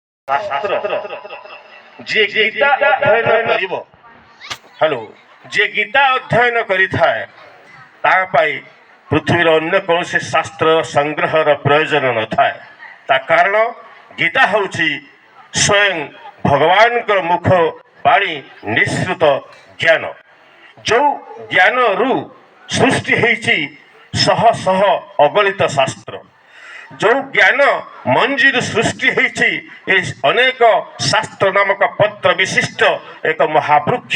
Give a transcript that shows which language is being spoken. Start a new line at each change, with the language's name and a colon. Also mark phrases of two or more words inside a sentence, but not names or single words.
Odia: ଶାସ୍ତ୍ର ଯେ ଗୀତା ଅଧ୍ୟୟନ କରିବ ହେଲୋ ଯେ ଗୀତା ଅଧ୍ୟୟନ କରିଥାଏ ତା ପାଇଁ ପୃଥିବୀର ଅନ୍ୟ କୌଣସି ଶାସ୍ତ୍ର ସଂଗ୍ରହର ପ୍ରୟୋଜନ ନଥାଏ। ତା କାରଣ ଗୀତା ହେଉଛି ସ୍ୱୟଂ ଭଗବାନଙ୍କର ମୁଖ ବାଣୀ ନିଃସୃତ ଜ୍ଞାନ। ଯେଉଁ ଜ୍ଞାନରୁ ସୃଷ୍ଟି ହେଇଛି ଶହ ଶହ ଅଗଣିତ ଶାସ୍ତ୍ର, ଯେଉଁ ଜ୍ଞାନ ମଞ୍ଜିରୁ ସୃଷ୍ଟି ହେଇଛି ଏ ଅନେକ ଶାସ୍ତ୍ର ନାମକ ପତ୍ର ବିଶିଷ୍ଟ ଏକ ମହାବୃକ୍ଷ।